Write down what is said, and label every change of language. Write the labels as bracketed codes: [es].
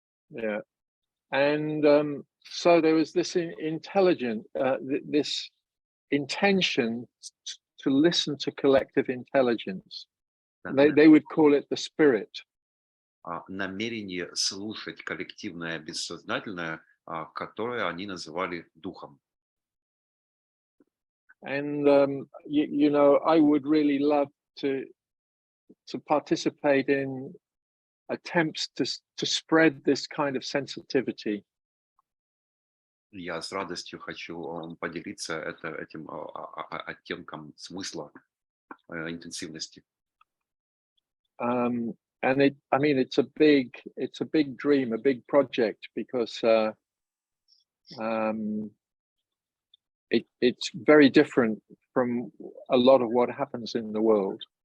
[en] Yeah, and so there was this this intention to listen to collective intelligence. They would call it the spirit. [ru] Намерение слушать коллективное бессознательное, которое они называли духом. [en] And I would really love to participate in attempts to spread this kind of sensitivity. [ru] Я с радостью хочу поделиться этим оттенком смысла, интенсивности. [en] And it's a big dream, a big project, because it's very different from a lot of what happens in the world.